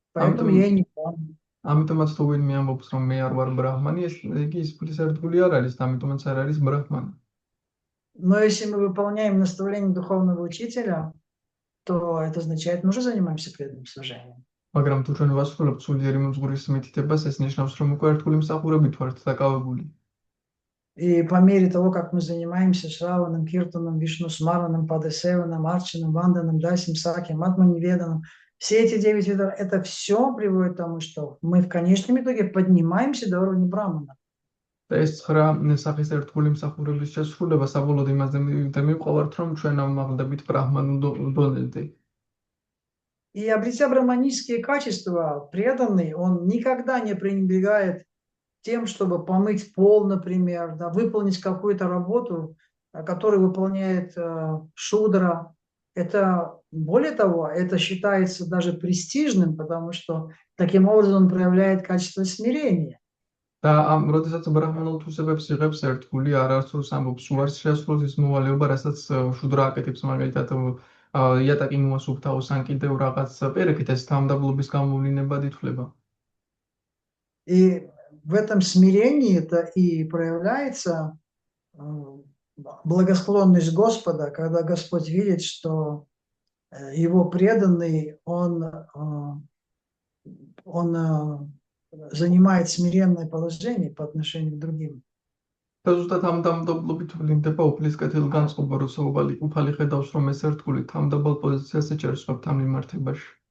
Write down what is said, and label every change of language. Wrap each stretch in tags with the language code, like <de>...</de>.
<ru>Поэтому я и не браман.</ru> <ka>ამიტომაც თუ ვინმე ამბობს, რომ მე არ ვარ ბრაჰმანი, იგი ის ფლისერთგული არ არის, ამიტომაც არ არის ბრაჰმანი.</ka> <ru>Но если мы выполняем наставление духовного учителя, то это означает, мы уже занимаемся преданным служением.</ru> <ka>მაგრამ თუ ჩვენ ვასრულებთ სულიერი მომსგურის მითითებას, ეს ნიშნავს, რომ უკვე ერთგული მსახურებით ვართ დაკავებული.</ka> <ru>И по мере того, как мы занимаемся Шраваном, Киртаном, Вишнусмараном, Падасеваном, Арчаном, Ванданом, Дасим, Саким, Атманиведаном, все эти 9 видов, это все приводит к тому, что мы в конечном итоге поднимаемся до уровня брамана.</ru> <ka>და ეს 9 სახის ერთგული მსახურების შესრულება საბოლოოდ იმაზე მივყავართ, რომ ჩვენ ამაღლდებით ბრაჰმანულ დონეზე.</ka> <ru>И обретя браманические качества, преданный, он никогда не пренебрегает тем, чтобы помыть пол, например, да, выполнить какую-то работу, которую выполняет шудра. Это, более того, это считается даже престижным, потому что таким образом он проявляет качество смирения.</ru> <ka>და როდესაც ბრაჰმანულ თვისებებს იღებს ერთგული, არასდროს ამბობს უარს შეასრულოს ის მოვალეობა, რასაც შუდრა აკეთებს, მაგალითად იატაკი მოასუფთაოს ან კიდევ რაღაც პირიქით, ეს თავმდაბლობის გამოვლინებად ითვლება.</ka> <ru>И в этом смирении это и проявляется благосклонность Господа, когда Господь видит, что его преданный, он занимает смиренное положение по отношению к другим.</ru> <ka>და ზუსტად ამ თავმდაბლობით ვლინდება უფლისკეთილ განწყობა, როცა უფალი ხედავს, რომ ეს ერთგული თავმდაბალ პოზიციას ეჭერს სხვებთან მიმართებაში.</ka>